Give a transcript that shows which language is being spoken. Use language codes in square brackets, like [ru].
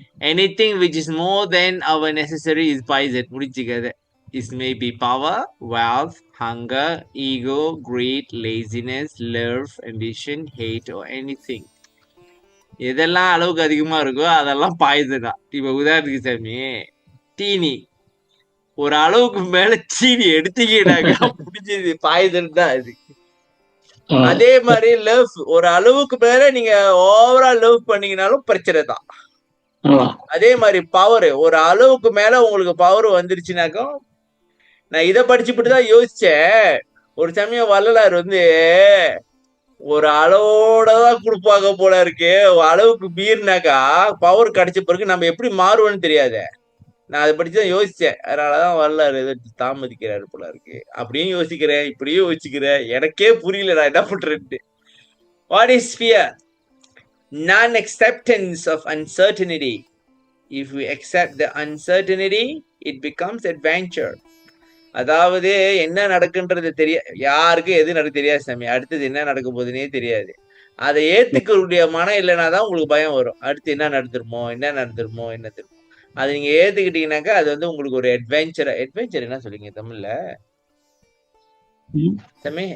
[en] Anything which is more than our necessary is poison. [ta] முடிச்சு கதை. [en] It may be power, wealth, hunger, ego, greed, laziness, love, ambition, hate or anything. [ta] எதெல்லாம் அளவுக்கு அதிகமா இருக்கோ அதெல்லாம் poison தான். இப்ப உதாரணத்துக்கு சாமி, தீனி ஒரு அளவுக்கு மேல சீனி எடுத்தீங்கன்னாக்கா முடிஞ்சது, பாய்சன் தான் அது. அதே மாதிரி லவ் ஒரு அளவுக்கு மேல நீங்க ஓவரா லவ் பண்ணீங்கனாலும் பிரச்சனை தான். அதே மாதிரி பவர் ஒரு அளவுக்கு மேல உங்களுக்கு பவர் வந்துருச்சுனாக்கா, நான் இதை படிச்சுட்டு தான் யோசிச்சேன். ஒரு சமயம் வள்ளலார் வந்து ஒரு அளவோட தான் கொடுப்பாங்க போல இருக்கு, அளவுக்கு மீறினாக்கா பவர் கிடைச்ச பிறகு நம்ம எப்படி மாறுவோம்னு தெரியாத. நான் அதை படிச்சுதான் யோசிச்சேன். அதனாலதான் வரலாறு எதிர்த்து தாமதிக்கிறாரு போல இருக்கு. அப்படியும் யோசிக்கிறேன், இப்படியும் யோசிக்கிறேன், எனக்கே புரியல நான் என்ன பண்றேன்ட்டு. [en] What is fear? Non-acceptance of uncertainty. If we accept the uncertainty, it becomes adventure. [ta] அதாவது என்ன நடக்குன்றது யாருக்கும் எது நடக்க தெரியாது சாமி. அடுத்தது என்ன நடக்க போகுதுன்னே தெரியாது. அதை ஏத்துக்கக்கூடிய மனம் இல்லைன்னா தான் உங்களுக்கு பயம் வரும். அடுத்து என்ன நடந்துருமோ என்ன நடந்துருமோ என்ன தெரியுமோ. அதை நீங்க ஏத்துக்கிட்டீங்கன்னாக்கா அது வந்து உங்களுக்கு ஒரு அட்வென்ச்சர். அட்வென்ச்சர் என்ன சொல்லுங்க தமிழ்ல சாமி?